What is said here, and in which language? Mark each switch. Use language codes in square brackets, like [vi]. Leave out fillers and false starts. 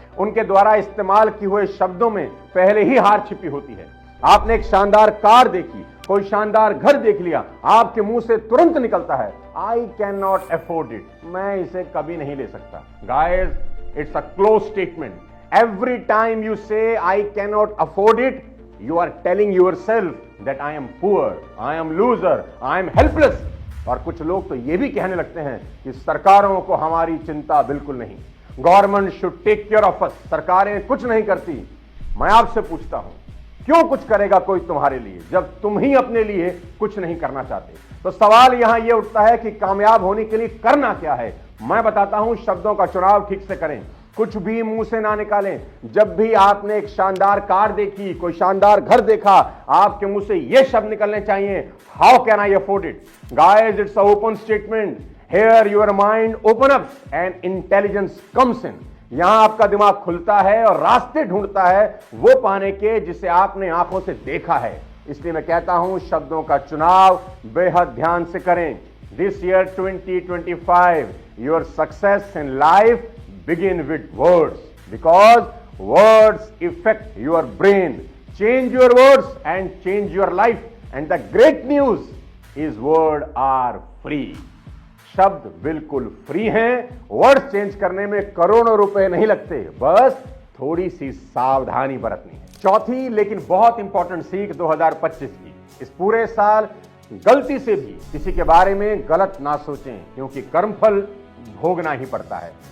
[hi] उनके द्वारा इस्तेमाल किए हुए शब्दों में पहले ही हार छिपी होती है। आपने एक शानदार कार देखी, कोई शानदार घर देख लिया, आपके मुंह से तुरंत निकलता है, [en] I can not afford it, [hi] मैं इसे कभी नहीं ले सकता। [en] Guys, it's a close statement. Every time you say I cannot afford it, you are telling yourself that I am poor, I am loser, I am helpless. [hi] और कुछ लोग तो ये भी कहने लगते हैं कि सरकारों को हमारी चिंता बिल्कुल नहीं, [en] government should take care of us, [hi] सरकारें कुछ नहीं करती। मैं आपसे पूछता हूं, क्यों कुछ करेगा कोई तुम्हारे लिए जब तुम ही अपने लिए कुछ नहीं करना चाहते? तो सवाल यहां यह उठता है कि कामयाब होने के लिए करना क्या है। मैं बताता हूं, शब्दों का चुनाव ठीक से करें, कुछ भी मुंह से ना निकालें। जब भी आपने एक शानदार कार देखी, कोई शानदार घर देखा, आपके मुंह से ये शब्द निकलने चाहिए, [en] How can I afford it. Guys, it's a open statement. Here your mind open up and intelligence comes in. [hi] यहां आपका दिमाग खुलता है और रास्ते ढूंढता है वो पाने के जिसे आपने आंखों से देखा है। इसलिए मैं कहता हूं, शब्दों का चुनाव बेहद ध्यान से करें। [en] This year 2025, your success in life begin with words, because words affect your brain. Change your words and change your life. And the great news is words are free. [hi] शब्द बिल्कुल फ्री हैं। वर्ड चेंज करने में करोड़ों रुपए नहीं लगते, बस थोड़ी सी सावधानी बरतनी है। चौथी लेकिन बहुत इंपॉर्टेंट सीख 2025 की, इस पूरे साल गलती से भी किसी के बारे में गलत ना सोचें, क्योंकि कर्मफल भोगना ही पड़ता है।